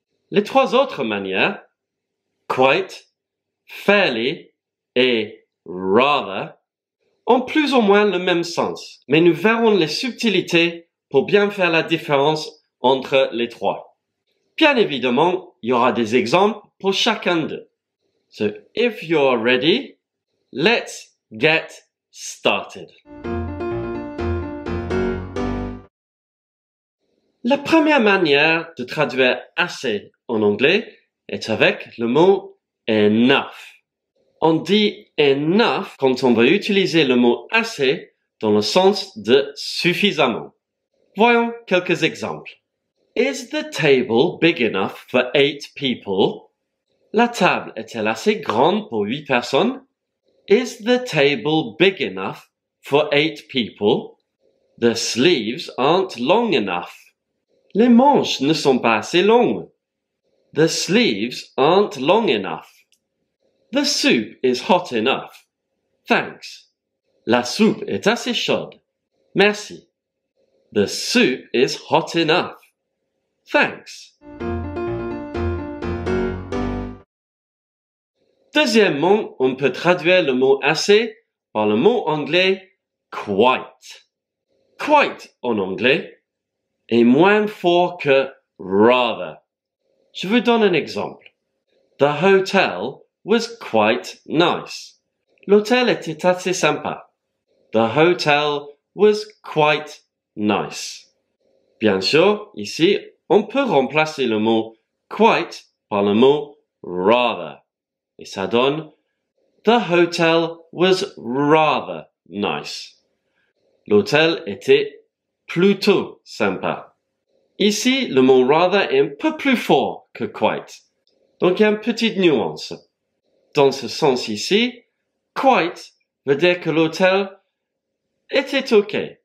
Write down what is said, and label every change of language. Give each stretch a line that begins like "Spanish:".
French: Les trois autres manières, quite, fairly et rather, ont plus ou moins le même sens, mais nous verrons les subtilités pour bien faire la différence entre les trois. Bien évidemment, il y aura des exemples pour chacun d'eux.
English: So, if you're ready, let's get started.
French: La première manière de traduire assez en anglais est avec le mot enough. On dit enough quand on veut utiliser le mot assez dans le sens de suffisamment. Voyons quelques exemples.
English: Is the table big enough for 8 people?
French: La table est-elle assez grande pour 8 personnes?
English: Is the table big enough for 8 people? The sleeves aren't long enough.
French: Les manches ne sont pas assez longues.
English: The sleeves aren't long enough. The soup is hot enough. Thanks.
French: La soupe est assez chaude. Merci.
English: The soup is hot enough. Thanks.
French: Deuxièmement, on peut traduire le mot assez par le mot anglais quite. Quite en anglais est moins fort que rather. Je vous donne un exemple.
English: The hotel was quite nice.
French: L'hôtel était assez sympa.
English: The hotel was quite nice.
French: Bien sûr, ici, on peut remplacer le mot quite par le mot rather. Et ça donne
English: The hotel was rather nice.
French: L'hôtel était plutôt sympa. Ici, le mot rather est un peu plus fort que quite. Donc, il y a une petite nuance. Dans ce sens ici, quite veut dire que l'hôtel était OK.